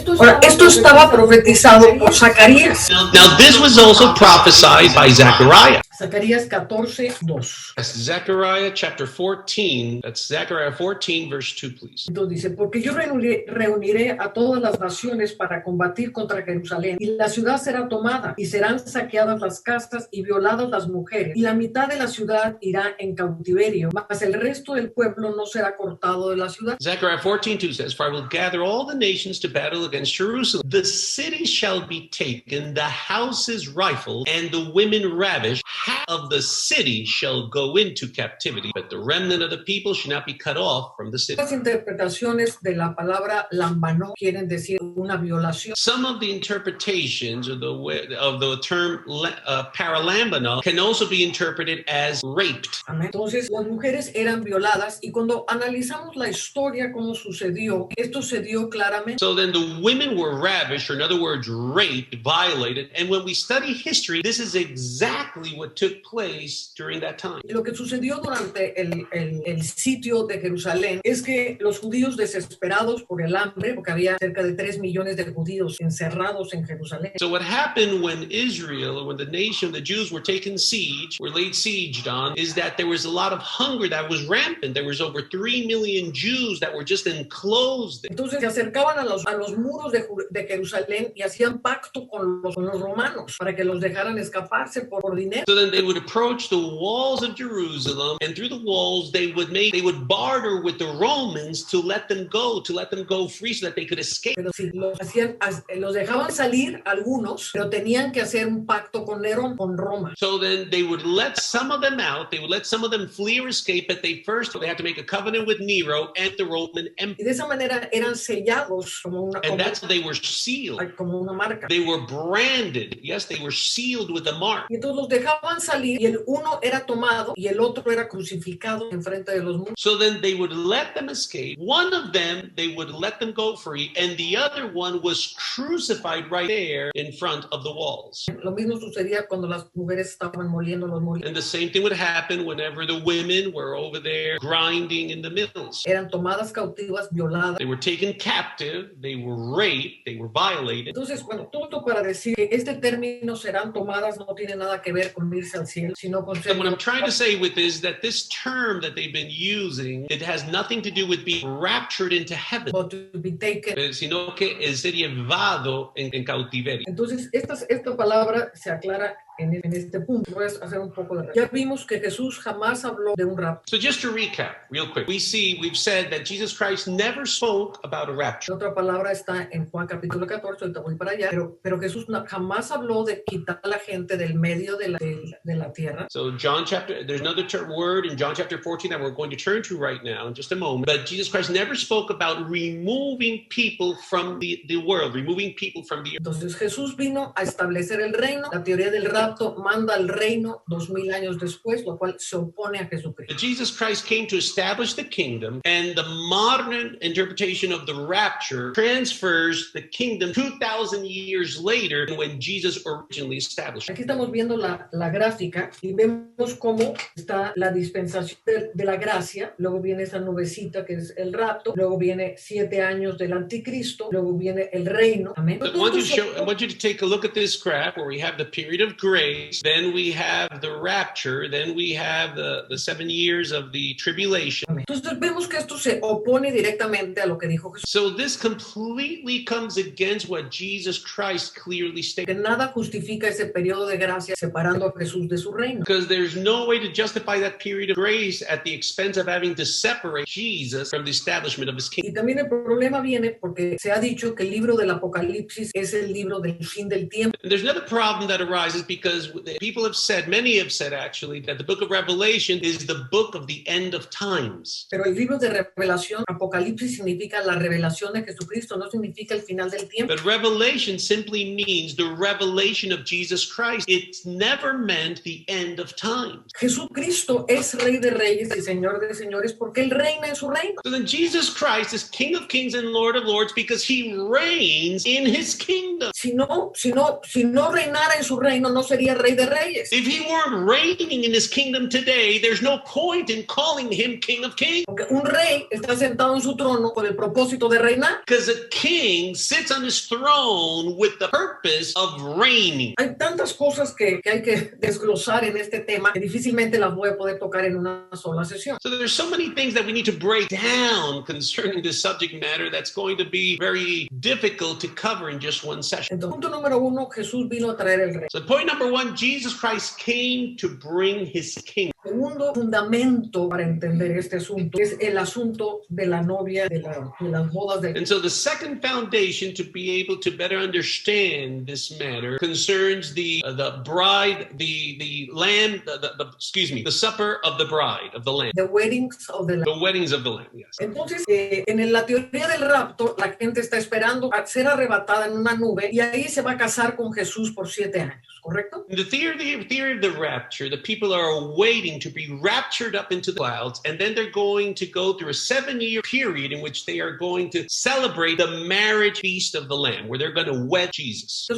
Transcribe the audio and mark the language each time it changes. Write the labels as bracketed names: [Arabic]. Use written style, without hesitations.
[Spanish] Ahora, esto estaba profetizado por Zacarías. [English] Now this was also prophesied by Zechariah. [Spanish] Zacarías 14:2. [English] That's Zechariah chapter 14. That's Zechariah 14, verse 2, please. [Spanish] Entonces dice, porque yo reuniré a todas las naciones para combatir contra Jerusalén, y la ciudad será tomada, y serán saqueadas las casas y violadas las mujeres, y la mitad de la ciudad irá en cautiverio, mas el resto del pueblo no será cortado de la ciudad. [English] Zechariah 14:2 says, for I will gather all the nations to battle against Jerusalem. The city shall be taken, the houses rifled, and the women ravished. Half of the city shall go into captivity, but the remnant of the people shall not be cut off from the city. [Spanish] Las interpretaciones de la palabra lambanó quieren decir una violación. [English] Some of the interpretations of the term paralambano can also be interpreted as raped. [Spanish] Entonces, las mujeres eran violadas, y cuando analizamos la historia, cómo sucedió, esto se dio claramente. [English] So then the women were ravished, or in other words, raped, violated. And when we study history, this is exactly what took place during that time. [Spanish] Lo que sucedió durante el sitio de Jerusalén es que los judíos, desesperados por el hambre, porque había cerca de 3 millones de judíos encerrados en Jerusalén. [English] So what happened when Israel, or when the nation, the Jews were taken siege, were laid sieged on, is that there was a lot of hunger that was rampant. There was over 3 million Jews that were just enclosed there. [Spanish] Entonces se acercaban a los muros de Jerusalén y hacían pacto con los romanos para que los dejaran escaparse por dinero. [English] So then they would approach the walls of Jerusalem, and through the walls they would barter with the Romans to let them go free so that they could escape. [Spanish] Pero sí, los dejaban salir algunos, pero tenían que hacer un pacto con Nerón, con Roma. [English] So then they would let some of them out, they would let some of them flee or escape, but they had to make a covenant with Nero and the Roman Empire. [Spanish] Y de esa manera eran sellados [English] and that's how they were sealed. [Spanish] Como una marca. [English] They were branded. Yes, they were sealed with a mark. [Spanish] Y entonces los dejaban salir, y el uno era tomado y el otro era crucificado enfrente de los muros. [English] So then they would let them escape. One of them, they would let them go free, and the other one was crucified right there in front of the walls. [Spanish] Lo mismo sucedía cuando las mujeres estaban moliendo los molinos. [English] And the same thing would happen whenever the women were over there grinding in the mills. [Spanish] Eran tomadas cautivas, violadas. [English] They were taken captive, they were raped, they were violated. [Spanish] Entonces, bueno, todo para decir que este término serán tomadas no tiene nada que ver con irse al cielo, sino con ser. [English] And what I'm trying to say with this is that this term that they've been using, it has nothing to do with being raptured into heaven, to be taken. [Spanish] Sino que es ser llevado en cautiverio. Entonces, esta palabra se aclara en este punto. Voy a hacer un poco de. Ya vimos que Jesús jamás habló de un rapto. [English] So just to recap, real quick, we've said that Jesus Christ never spoke about a rapture. [Spanish] Otra palabra está en Juan capítulo 14, ahorita voy para allá, pero Jesús jamás habló de quitar a la gente del medio de la tierra. [English] So there's another word in John chapter 14 that we're going to turn to right now in just a moment. But Jesus Christ never spoke about removing people from the world, removing people from the earth. [Spanish] Entonces Jesús vino a establecer el reino. La teoría del rapto manda al reino 2000 años después, lo cual se opone a Jesucristo. [English] Jesus Christ came to establish the kingdom, and the modern interpretation of the rapture transfers the kingdom 2,000 years later when Jesus originally established. [Spanish] Aquí estamos viendo la gráfica y vemos cómo está la dispensación de la gracia, luego viene esa nubecita que es el rapto, luego viene 7 años del anticristo, luego viene el reino. Amén. [English] I want you to take a look at this graph where we have the period of grace, then we have the rapture, then we have the 7 years of the tribulation. [Spanish] Amén. Entonces vemos que esto se opone directamente a lo que dijo Jesús. [English] So this completely comes against what Jesus Christ clearly stated. [Spanish] Que nada justifica ese periodo de gracia separando a Jesús de su reino. [English] Because there's no way to justify that period of grace at the expense of having to separate Jesus from the establishment of his kingdom. [Spanish] Y también el problema viene porque se ha dicho que el libro del Apocalipsis es el libro del fin del tiempo. [English] And there's another problem that arises because many have said actually, that the book of Revelation is the book of the end of times. [Spanish] Pero el libro de Revelación, Apocalipsis, significa la revelación de Jesucristo, no significa el final del tiempo. [English] But Revelation simply means the revelation of Jesus Christ. It's never meant the end of time. [Spanish] Jesucristo es Rey de Reyes y Señor de Señores porque Él reina en su reino. [English] So then Jesus Christ is King of Kings and Lord of Lords because he reigns in his kingdom. [Spanish] Si no reinara en su reino, no sería Rey de Reyes. [English] If he weren't reigning in his kingdom today, there's no point in calling him King of Kings. [Spanish] Porque un rey está sentado en su trono con el propósito de reinar. [English] Because a king sits on his throne with the purpose of reigning. [Spanish] Hay tantas cosas que hay que desglosar en este tema que difícilmente las voy a poder tocar en una sola sesión. [English] So there's so many things that we need to break down concerning this subject matter that's going to be very difficult to cover in just one session. [Spanish] Entonces, punto número 1, Jesús vino a traer el reino. [English] So point number 1, Jesus Christ came to bring his kingdom. [Spanish] Segundo fundamento para entender este asunto es el asunto de la novia, de las bodas del [English] And so the second foundation to be able to better understand this matter concerns the bride, the lamb, the supper of the bride of the lamb. The weddings of the Lamb. The weddings of the lamb, yes. [Spanish] Entonces, en la teoría del rapto, la gente está esperando a ser arrebatada en una nube y ahí se va a casar con Jesús por 7 años, ¿correcto? [English] In the theory of the rapture, the people are waiting to be raptured up into the clouds, and then they're going to go through a 7-year period in which they are going to celebrate the marriage feast of the Lamb, where they're going to wed Jesus.